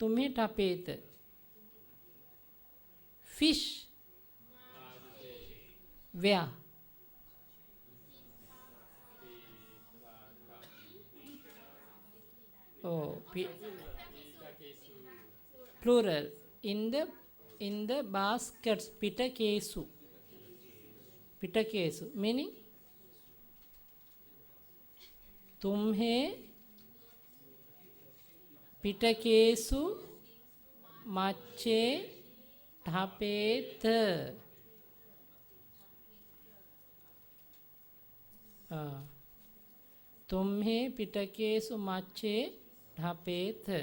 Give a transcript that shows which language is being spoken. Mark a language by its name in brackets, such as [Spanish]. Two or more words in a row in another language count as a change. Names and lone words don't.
[Pali] Tumhe tapeta. Fish. [English] Where? Oh, plural. In the baskets. [Pali] Pitakesu. Pitakesu. Meaning? Tumhe පිටකේසු මච්චේ ඨපේත. तुम्हें पिटकेसु मच्चे ढपेथ.